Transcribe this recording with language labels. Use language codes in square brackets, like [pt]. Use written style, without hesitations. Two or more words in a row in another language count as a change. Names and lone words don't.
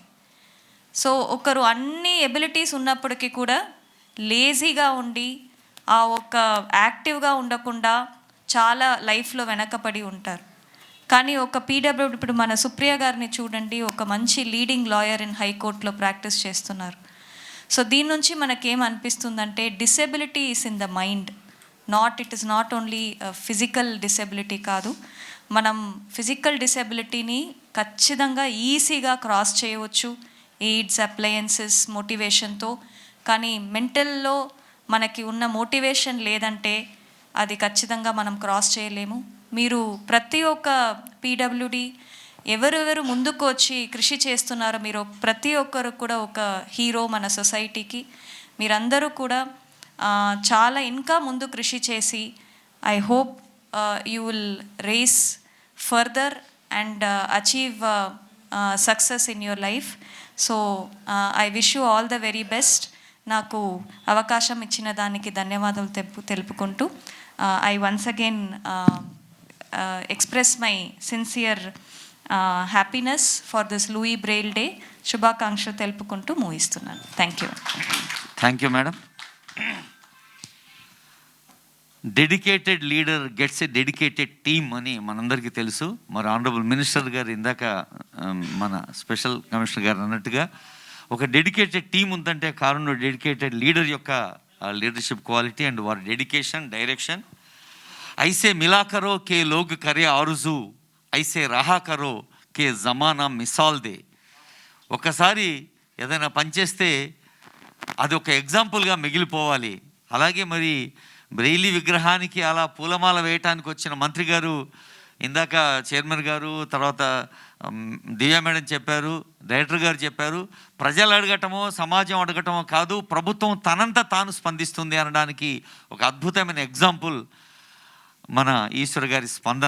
[te] సో ఒకరు అన్ని ఎబిలిటీస్ ఉన్నప్పటికీ కూడా లేజీగా ఉండి ఒక యాక్టివ్గా ఉండకుండా చాలా లైఫ్లో వెనకపడి ఉంటారు. కానీ ఒక పీడబ్ల్యూడీ, ఇప్పుడు మన సుప్రియ గారిని చూడండి, ఒక మంచి [en] leading lawyer in [te] హైకోర్టులో ప్రాక్టీస్ చేస్తున్నారు. [en] సో [te] దీని నుంచి మనకేమనిపిస్తుందంటే [en] disability is in the mind, it is not only physical disability కాదు. [te] మనం [en] physical disability [te] ఖచ్చితంగా ఈజీగా క్రాస్ చేయవచ్చు [en] aids, appliances, [te] మోటివేషన్తో. కానీ మెంటల్లో మనకి ఉన్న మోటివేషన్ లేదంటే అది ఖచ్చితంగా మనం క్రాస్ చేయలేము. మీరు ప్రతి ఒక్క పీడబ్ల్యూడీ ఎవరెవరు ముందుకు వచ్చి కృషి చేస్తున్నారో మీరు ప్రతి ఒక్కరు కూడా ఒక హీరో మన సొసైటీకి. మీరందరూ కూడా చాలా ఇంకా ముందు కృషి చేసి [en] I hope you will raise further and achieve success in your life. so I wish you all the very best. [te] నాకు అవకాశం ఇచ్చిన దానికి ధన్యవాదాలు తెలుపుకుంటూ [en] I once again express my sincere happiness for this Louis Braille Day. [te] శుభాకాంక్షలు తెలుపుకుంటూ ముగిస్తున్నాను. [en] thank you madam. dedicated leader gets a dedicated team [te] అని మనందరికీ తెలుసు. మరి [en] honourable minister [te] గారు ఇందాక మన [en] special commissioner [te] గారు అన్నట్టుగా ఒక [en] dedicated team [te] ఉందంటే కారణం [en] dedicated leader [te] యొక్క [en] leadership quality and [te] వారి [en] dedication, direction. [ur] ایسے ملا کرو کہ لوگ کریں آرزو، ایسے رہا کرو کہ زمانہ مثال دے. [te] ఒకసారి ఏదైనా పనిచేస్తే అది ఒక ఎగ్జాంపుల్గా మిగిలిపోవాలి. అలాగే మరి బ్రెయిలీ విగ్రహానికి అలా పూలమాల వేయటానికి వచ్చిన మంత్రి గారు, ఇందాక చైర్మన్ గారు, తర్వాత దివ్యా మేడం చెప్పారు, డైరెక్టర్ గారు చెప్పారు, ప్రజలు అడగటమో సమాజం అడగటమో కాదు, ప్రభుత్వం తనంత తాను స్పందిస్తుంది అనడానికి ఒక అద్భుతమైన ఎగ్జాంపుల్ మన ఈశ్వర్ గారి స్పందన.